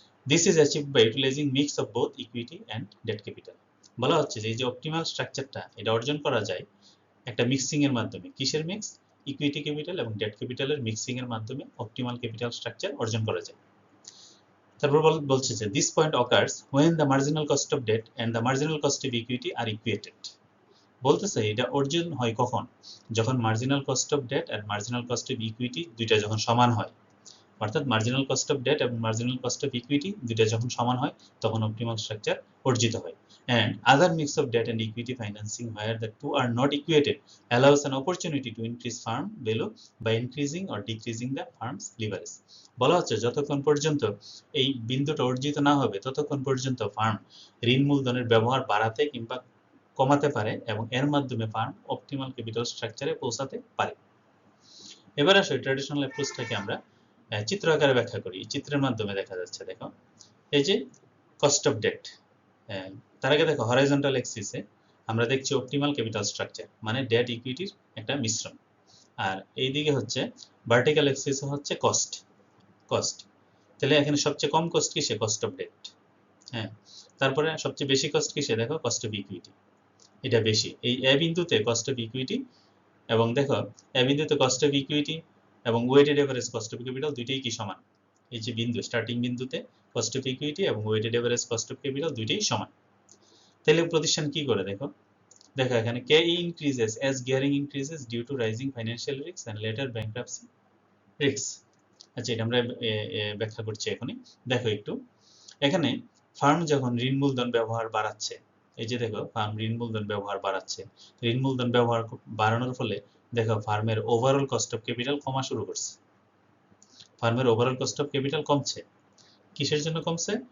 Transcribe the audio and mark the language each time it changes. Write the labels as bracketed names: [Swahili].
[English] This is achieved by utilising mix of both equity and debt capital. [Bangla] বলা হচ্ছে যে এই যে অপটিমাল স্ট্রাকচারটা এটা অর্জন করা যায় একটা মিক্সিং এর মাধ্যমে। কিসের মিক্স? ইকুইটি ক্যাপিটাল এবং ডেট ক্যাপিটালের মিক্সিং এর মাধ্যমে অপটিমাল ক্যাপিটাল স্ট্রাকচার অর্জন করা যায়। তারপর বলছে যে [English] This point occurs when the marginal cost of debt and the marginal cost of equity are equated. [Bangla] বলতেছে এটা অর্জন হয় কখন, যখন marginal cost of date আর marginal cost of equity দুইটা যখন সমান হয়, অর্থাৎ মার্জিনাল কস্ট অফ ডেট এবং মার্জিনাল কস্ট অফ ইকুইটি দুইটা যখন সমান হয় তখন অপটিমাল স্ট্রাকচার অর্জিত হয়। [English] And other mix of debt and equity financing where the two are not equated allows an opportunity to increase firm value by increasing or decreasing the firm's leverage. [Bangla] বলা হচ্ছে যতক্ষণ পর্যন্ত এই বিন্দুটা অর্জিত না হবে ততক্ষণ পর্যন্ত ফার্ম ঋণ মূলধনের ব্যবহার বাড়াতে কিংবা কমাতে পারে, এবং এর মাধ্যমে ফার্ম অপটিমাল ক্যাপিটাল স্ট্রাকচারে পৌঁছাতে পারে। এবার আসলে ট্র্যাডিশনাল অ্যাপ্রোচটাকে আমরা চিত্র আকারে ব্যাখ্যা করি। চিত্রের মাধ্যমে দেখা যাচ্ছে, দেখো এই যে কস্ট অফ ডেট, তার আগে দেখো হরাইজন্টাল অ্যাক্সিসে আমরা দেখছি অপটিমাল ক্যাপিটাল স্ট্রাকচার মানে ডেট ইকুইটির একটা মিশ্রণ, আর এইদিকে হচ্ছে ভার্টিক্যাল অ্যাক্সিসে হচ্ছে কস্ট। তাহলে এখানে সবচেয়ে কম কস্ট কিসে? Cost of date. হ্যাঁ, তারপরে সবচেয়ে বেশি কস্ট কিসে? দেখো কস্ট অফ ইকুইটি, এটা বেশি এই এ বিন্দুতে কস্ট অফ ইকুইটি, এবং দেখো এ বিন্দুতে কস্ট অফ ইকুইটি এবং weighted average cost of capital দুইটাই কি সমান। এই যে বিন্দু স্টার্টিং বিন্দুতে কস্ট অফ ইকুইটি এবং weighted average cost of capital দুইটাই সমান। তাহলে প্রতিষ্ঠান কি করে দেখো এখানে [English] KE increases as gearing increases due to rising financial risks and later bankruptcy risks. [Bangla] আচ্ছা, এটা আমরা ব্যাখ্যা করছি এখনই। দেখো একটু এখানে ফার্ম যখন ঋণ মূলধন ব্যবহার বাড়াচ্ছে এই যে দেখো ফার্ম ঋণ মূলধন ব্যবহার বাড়াচ্ছে, ঋণ মূলধন ব্যবহার বাড়ানোর ফলে দেখো ফার্মের ওভারঅল কস্ট অফ ক্যাপিটাল কমা শুরু করছে, ফার্মের ওভারঅল কস্ট অফ ক্যাপিটাল কমছে। কিসের জন্য কমছে?